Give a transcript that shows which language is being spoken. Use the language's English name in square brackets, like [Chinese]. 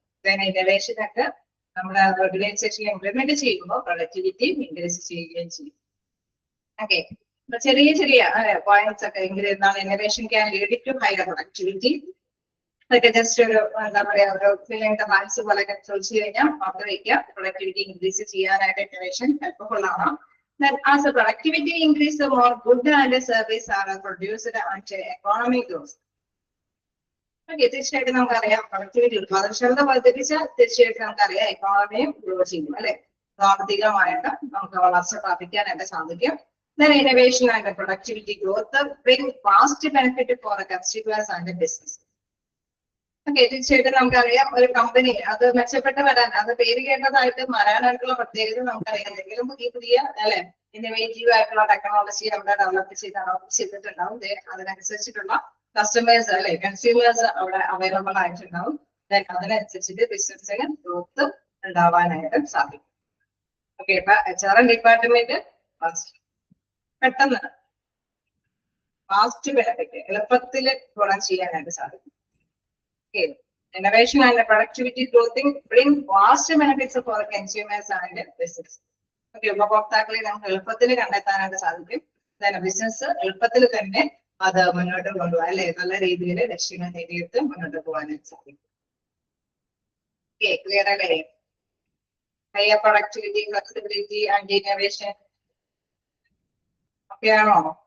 [Malayalam] Innovation ഒക്കെ നമ്മുടെ organisation implement ചെയ്യുമ്പോൾ പ്രൊഡക്ടിവിറ്റി ഇൻക്രീസ് ചെയ്യുകയും ചെയ്യും. ഓക്കെ, ചെറിയ ചെറിയ പോയിന്റ്സ് ഒക്കെ എങ്കിലും എന്താണ് [English] Innovation can lead to higher productivity. [Malayalam] അതൊക്കെ ജസ്റ്റ് ഒരു എന്താ പറയാ ഒരു ഫില്ലിംഗ് ബാലൻസ് പോലെ ചോദിച്ചു കഴിഞ്ഞാൽ ഓർത്ത് വയ്ക്കുക. പ്രൊഡക്ടിവിറ്റി ഇൻക്രീസ് ചെയ്യാനായിട്ട് ഇന്നോവേഷൻ ഹെൽപ്ഫുൾ ആണ്. [English] Then as the productivity increase, the more good and service are produced and economy grows. [Malayalam] Okay, തീർച്ചയായിട്ടും നമുക്കറിയാം പ്രൊഡക്ടിവിറ്റി ഉൽപാദനക്ഷമത വർദ്ധിപ്പിച്ചാൽ തീർച്ചയായിട്ടും നമുക്കറിയാം എക്കോണമിയും ഗ്രോ ചെയ്യും അല്ലെ. സാമ്പത്തികമായിട്ട് നമുക്ക് വളർച്ച പ്രാപിക്കാനായിട്ട് സാധിക്കും. [English] Then innovation and productivity growth bring vast benefit for the consumers and the business. [Malayalam] Okay, തീർച്ചയായിട്ടും നമുക്കറിയാം ഒരു കമ്പനി അത് മെച്ചപ്പെട്ട് വരാൻ അത് പേര് കേട്ടതായിട്ട് വരാനായിട്ടുള്ള പ്രത്യേകത നമുക്കറിയാം. എന്തെങ്കിലും പുതിയ പുതിയ അല്ലെ ഇന്നോവേറ്റീവ് ആയിട്ടുള്ള ടെക്നോളജി അവിടെ ഡെവലപ്പ് ചെയ്തിട്ടുണ്ടാവും. അതിനനുസരിച്ചിട്ടുള്ള കസ്റ്റമേഴ്സ് അല്ലെ കൺസ്യൂമേഴ്സ് അവിടെ അവൈലബിൾ ആയിട്ടുണ്ടാവും. അതിനനുസരിച്ചിട്ട് ബിസിനസ്സിന് ഗ്രോത്ത് ഉണ്ടാവാനായിട്ട് സാധിക്കും. ഓക്കെ, ഇപ്പൊ HRM ഡിപ്പാർട്ട്മെന്റ് പെട്ടെന്ന് ഫാസ്റ്റ് ബെനിഫിറ്റ് എളുപ്പത്തിൽ ഗുണം ചെയ്യാനായിട്ട് സാധിക്കും. [English] Okay. Innovation and productivity growth bring vast benefits for consumers and business. [Malayalam] Okay, ഉപഭോക്താക്കളെ നമുക്ക് എളുപ്പത്തിൽ കണ്ടെത്താനായിട്ട് സാധിക്കും. ബിസിനസ് എളുപ്പത്തിൽ തന്നെ അത് മുന്നോട്ട് കൊണ്ടുപോകാൻ അല്ലെ നല്ല രീതിയിൽ ലക്ഷ്യങ്ങൾ നേടിയെടുത്ത് മുന്നോട്ട് പോകാനായിട്ട് സാധിക്കും. ഓക്കെ, ക്ലിയർ അല്ലേ? [English] higher productivity, flexibility and innovation [Malayalam] ഒക്കെ ആണോ?